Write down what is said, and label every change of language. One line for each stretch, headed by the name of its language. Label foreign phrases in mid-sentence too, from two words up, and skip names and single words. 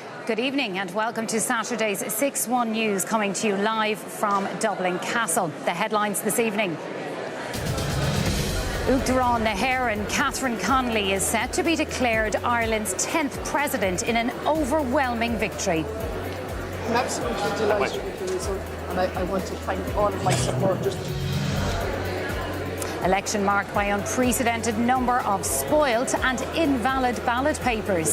English: Good evening and welcome to Saturday's 6-1 News, coming to you live from Dublin Castle. The headlines this evening.
Irish: Uachtaráin na hÉireann
English: Katherine Connelly is set to be declared Ireland's 10th president in an overwhelming victory. I'm absolutely delighted with the result, and I want to thank all of my supporters. Election marked by unprecedented number of spoilt and invalid ballot papers.